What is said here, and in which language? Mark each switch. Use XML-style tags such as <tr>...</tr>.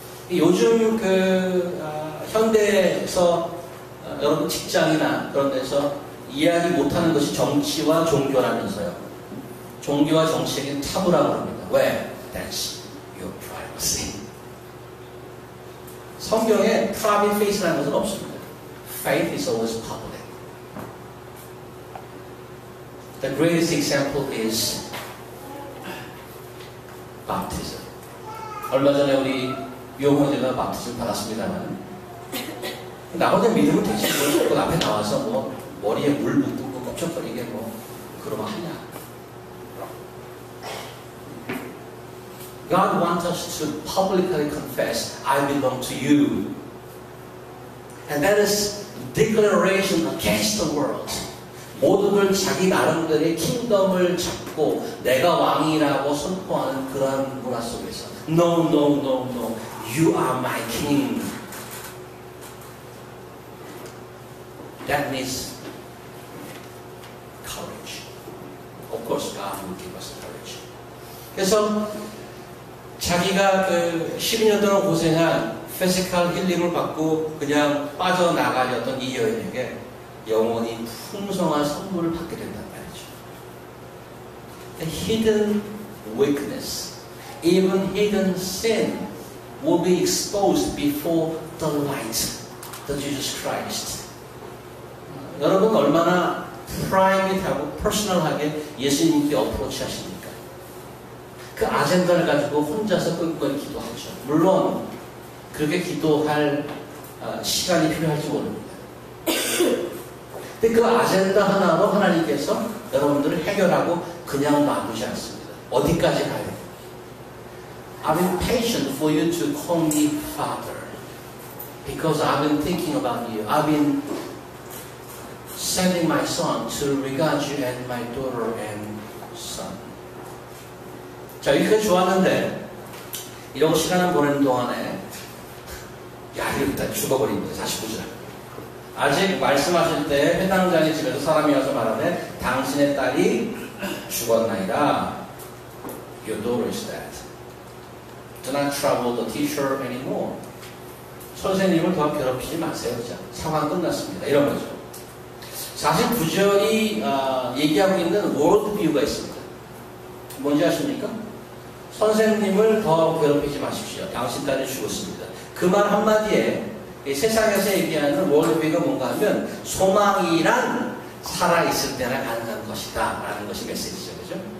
<ko>요즘 현대에서 여러분 직장이나 그런 데서 이야기 못하는 것이 정치와 종교라면서요. 종교와 정치에게 타부라고 합니다.</ko> <en>왜? That's your privacy.</en> <ko>성경에</ko> <en>private faith</en> <ko>라는 것은 없습니다.</ko> <en>Faith is always public. The greatest example is baptism.</en> <ko>얼마 전에 우리 유형제가 baptism 받았습니다만 나 혼자 믿으면 되지 뭘 자꾸 앞에 나와서 뭐 머리에 물 묻고 껍적거리게 뭐 그러면 하냐.</ko> <en>God wants us to publicly confess, I belong to you. And that is declaration against the world.</en> <ko>모두들 자기 나름대로의 킹덤을 잡고 내가 왕이라고 선포하는 그러한 문화 속에서</ko> <en>No, no, no, no. You are my king. That needs courage. Of course, God will give us courage.</en> <ko>그래서 자기가 12년 동안 고생한 피지컬 힐링을 받고 그냥 빠져나가려던 이 여인에게 영원히 풍성한 선물을 받게 된단 말이죠.</ko> <en>The hidden weakness, even hidden sin will be exposed before the light, the Jesus Christ.</en> <ko>여러분 얼마나 프라이빗하고 퍼스널하게 예수님께 어프로치 하십니까? 그 아젠다를 가지고 혼자서 끈끈히 기도하죠. 물론 그렇게 기도할 시간이 필요할지 모릅니다. 근데 그 아젠다 하나로 하나님께서 여러분들을 해결하고 그냥 놔두지 않습니다. 어디까지 가요?</ko> <en>I've been patient for you to call me Father because I've been thinking about you. I've been sending my son to regard you as my daughter and son.</en> <ko>자, 여기까지 좋았는데 이러고 시간을 보내는 동안에 야이로 일단 죽어버립니다. 49절. 아직 말씀하실 때 회당장의 집에서 사람이 와서 말하되 당신의 딸이 죽었나이다.</ko> <en>Your daughter is dead. Do not trouble the teacher anymore.</en> <ko>선생님을 더 괴롭히지 마세요. 자, 상황 끝났습니다. 이런 거죠. 49절이 얘기하고 있는 월드뷰가 있습니다. 뭔지 아십니까? 선생님을 더 괴롭히지 마십시오. 당신 딸이 죽었습니다. 그 말 한마디에 세상에서 얘기하는 월드뷰가 뭔가 하면 소망이란 살아있을 때나 가능한 것이다 라는 것이 메시지죠. 그죠?</ko>